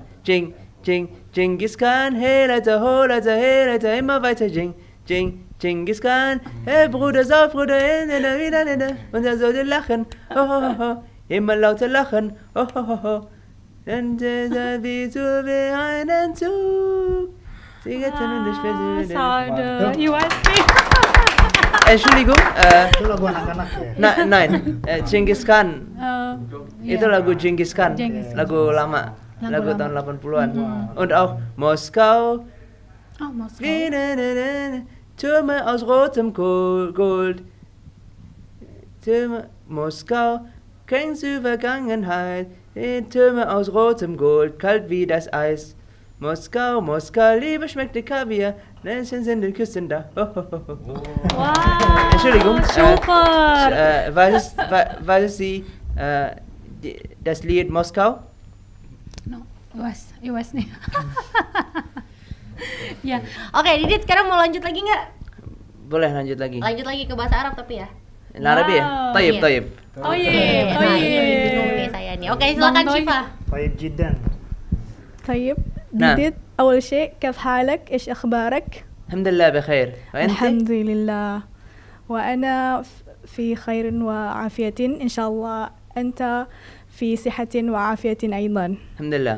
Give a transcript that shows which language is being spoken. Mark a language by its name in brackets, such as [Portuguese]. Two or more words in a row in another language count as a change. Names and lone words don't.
[German] Genghis Khan, hey Leute, ho Leute, hey Leute, immer weiter Genghis Khan, hey Bruder, sauf Bruder, wieder, und er sollte lachen, ho ho ho ho, immer lauter lachen, ho ho ho ho. Und wie zu wie einen Zug. You Entschuldigung, [Indonesian] Itu lagu anak-anak ya. nein, Genghis Khan. Itu lagu Genghis Khan, Genghis Khan. lagu lama, lagu lama. tahun [German] 80-an. Und auch Moskau, Oh, Moskau. Türme aus rotem Gold. Türme, Moskau, kennst du Vergangenheit? Türme aus rotem Gold, kalt wie das Eis. Moskau, Liebe schmeckt die Kaviar, Menschen sind den Küsten da. Ho, ho, ho, ho. Wow. Entschuldigung, Super. weiß Sie das Lied Moskau? No, ich weiß nicht. [Indonesian] Ya, Oke, Didit sekarang mau lanjut lagi nggak? Boleh lanjut lagi. Lanjut lagi ke bahasa Arab tapi ya. Arabi ya? Wow. [Arabic] Tayyip, [Indonesian] Iya. [Arabic] tayyip. [Indonesian] oh iya, Nah, ini bingung nih saya nih. Oke, silakan Bang Toy. Syifa. [Arabic] Baik جدا. طيب نعم. ديديت أول شيء كيف حالك؟ إيش أخبارك؟ الحمد لله بخير. وأنت؟ الحمد لله وأنا في خير وعافية إن شاء الله أنت في صحة وعافية أيضا. الحمد لله.